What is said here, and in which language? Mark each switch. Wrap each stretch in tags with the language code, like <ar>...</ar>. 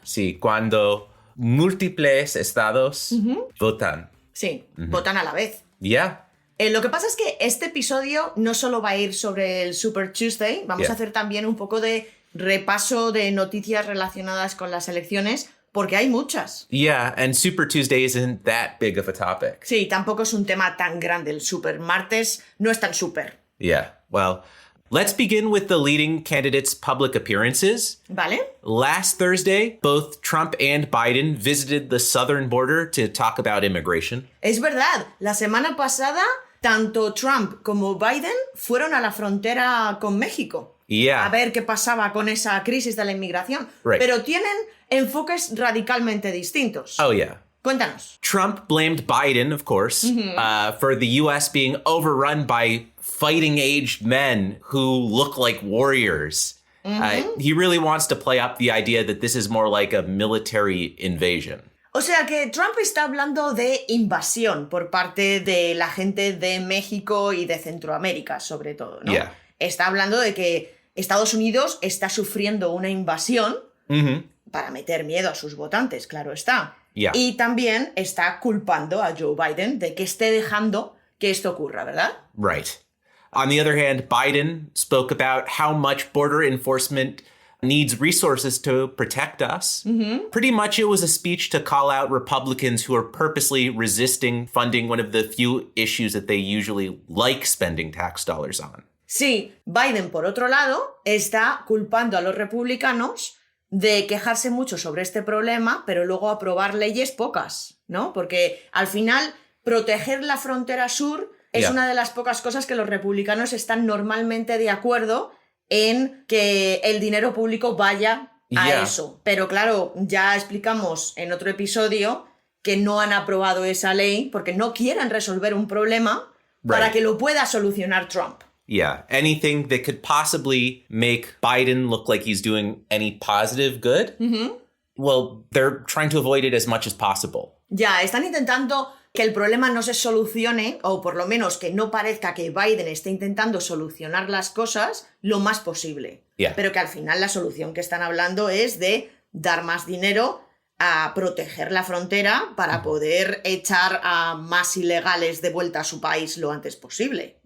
<es>Sí, cuando múltiples estados votan. Sí, votan a la vez.</es> <en>Yeah.</en> <es>Lo que pasa es que este episodio no solo va a ir sobre el Super Tuesday, vamos a hacer también un poco de repaso de noticias relacionadas con las elecciones, porque hay muchas.</es> <en>Yeah, and Super Tuesday isn't that big of a topic.</en> <es>Sí, tampoco es un tema tan grande. El super martes no es tan super.</es> <en>Yeah, well, let's begin with the leading candidates' public appearances.</en> <es>¿Vale?</es> <en>Last Thursday, both Trump and Biden visited the southern border to talk about immigration.</en> <es>Es verdad, la semana pasada tanto Trump como Biden fueron a la frontera con México.</es> <en>Yeah.</en> <es>A ver qué pasaba con esa crisis de la inmigración.</es> <en>Right.</en> <es>Pero tienen enfoques radicalmente distintos.</es> <en>Oh, yeah.</en> <es>Cuéntanos.</es> <en>Trump blamed Biden, of course, for the U.S. being overrun by fighting-aged men who look like warriors. He really wants to play up the idea that this is more like a military invasion.</en> <es>O sea que Trump está hablando de invasión por parte de la gente de México y de Centroamérica, sobre todo, ¿no?</es> <en>Yeah.</en> <es>Está hablando de que Estados Unidos está sufriendo una invasión para meter miedo a sus votantes, claro está.</es> <en>Yeah.</en> <es>Y también está culpando a Joe Biden de que esté dejando que esto ocurra, ¿verdad?</es> <en>Right. On the other hand, Biden spoke about how much border enforcement needs resources to protect us. Pretty much it was a speech to call out Republicans who are purposely resisting funding one of the few issues that they usually like spending tax dollars on.</en> <es>Sí, Biden, por otro lado, está culpando a los republicanos de quejarse mucho sobre este problema, pero luego aprobar leyes pocas, ¿no? Porque al final, proteger la frontera sur es una de las pocas cosas que los republicanos están normalmente de acuerdo en que el dinero público vaya a eso. Pero claro, ya explicamos en otro episodio que no han aprobado esa ley porque no quieren resolver un problema para que lo pueda solucionar Trump.</es> <en>Yeah, anything that could possibly make Biden look like he's doing any positive good, well, they're trying to avoid it as much as possible.</en> <es>Ya, están intentando que el problema no se solucione, o por lo menos que no parezca que Biden esté intentando solucionar las cosas lo más posible.</es> <en>Yeah.</en> <es>Pero que al final la solución que están hablando es de dar más dinero a proteger la frontera para poder echar a más ilegales de vuelta a su país lo antes posible.</es>